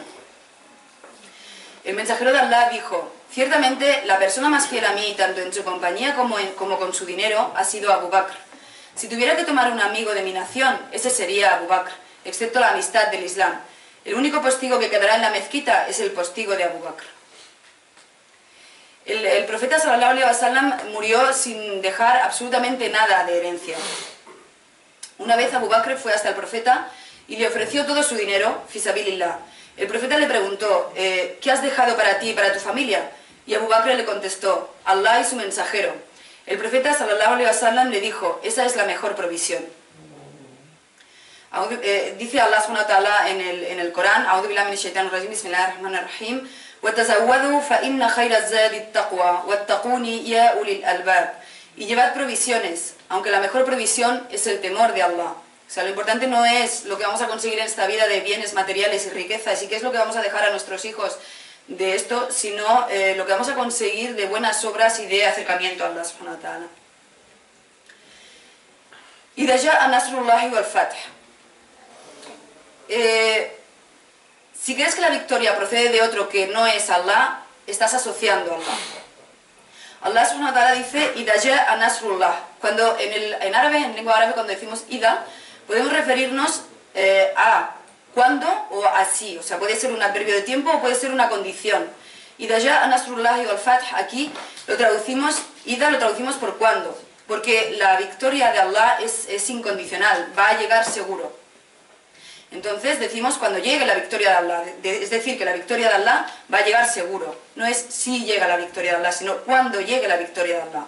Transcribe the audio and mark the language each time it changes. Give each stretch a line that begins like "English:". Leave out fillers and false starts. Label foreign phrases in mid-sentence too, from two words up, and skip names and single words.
Spanish: El mensajero de Allah dijo: ciertamente la persona más fiel a mí, tanto en su compañía como con su dinero, ha sido Abu Bakr. Si tuviera que tomar un amigo de mi nación, ese sería Abu Bakr, excepto la amistad del Islam. El único postigo que quedará en la mezquita es el postigo de Abu Bakr. El profeta
Arabic: صلى الله عليه وسلم
Spanish: murió sin dejar absolutamente nada de herencia. Una vez Abu Bakr fue hasta el profeta y le ofreció todo su dinero,
Arabic: في سبيل الله.
Spanish: El profeta le preguntó: ¿qué has dejado para ti y para tu familia? Y Abu Bakr le contestó: Allah y su mensajero. El profeta
Arabic: صلى الله عليه وسلم
Spanish: le dijo: esa es la mejor provisión. Dice Allah
Arabic: سبحانه وتعالى
Spanish: en el Corán:
Arabic: أعوذ بالله من الشيطان الرجيم، بسم الله الرحمن الرحيم, وَتَزَوَّدُوا فَإِنَّ خَيْرَ الزَّادِ التَّقْوَى وَاتَّقُونِ يَا أُولِي الْأَلْبَابِ.
Spanish: Y llevad provisiones, aunque la mejor provisión es el temor de Allah. O sea, lo importante no es lo que vamos a conseguir en esta vida de bienes materiales y riquezas y qué es lo que vamos a dejar a nuestros hijos de esto, sino lo que vamos a conseguir de buenas obras y de acercamiento a Allah
Arabic: سبحانه وتعالى. إِذَا جَاءَ نَصْرُ اللَّهِ وَالْفَتْحُ.
Spanish: Si crees que la victoria procede de otro que no es Allah, estás asociando a Allah. Allah subhanahu wa ta'ala dice:
Arabic: إذا جاء نصر الله.
Spanish: Cuando en árabe, en lengua árabe, cuando decimos ida, podemos referirnos a cuándo o así. O sea, puede ser un adverbio de tiempo o puede ser una condición.
Arabic: إذا جاء نصر الله والفتح,
Spanish: aquí lo traducimos, ida lo traducimos por cuándo. Porque la victoria de Allah es incondicional, va a llegar seguro. Entonces decimos cuando llegue la victoria de Allah, es decir, que la victoria de Allah va a llegar seguro. No es si llega la victoria de Allah, sino cuando llegue la victoria de Allah.